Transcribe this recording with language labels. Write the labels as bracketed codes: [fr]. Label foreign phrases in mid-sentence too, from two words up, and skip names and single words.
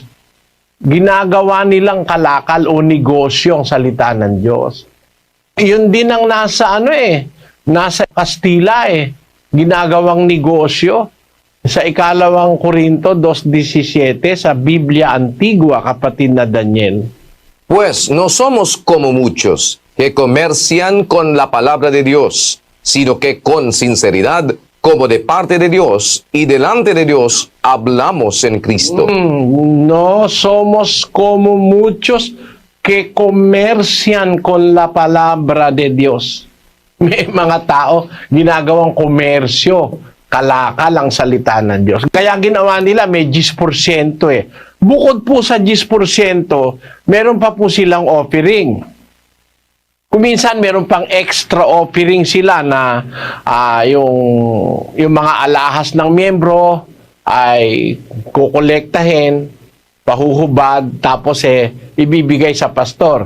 [tl] Ginagawa nilang kalakal o negosyo ang salita ng Diyos. Yun din ang nasa nasa Kastila ginagawang negosyo. Sa 2 Korinto 2:17 sa Biblia Antigua, kapatid na Daniel. [es] Pues no somos como muchos que comercian con la palabra de Dios, sino que con sinceridad, como de parte de Dios y delante de Dios, hablamos en Cristo. No somos como muchos que comercian con la palabra de Diyos. [tl] May mga tao ginagawang komersyo, kalakal ang salita ng Diyos. Kaya ginawa nila may 10% eh. Bukod po sa 10%, meron pa po silang offering. Kuminsan meron pang [en] extra offering [tl] sila na yung mga alahas ng miyembro ay kukolektahin, pahuhubad, tapos ibibigay sa pastor.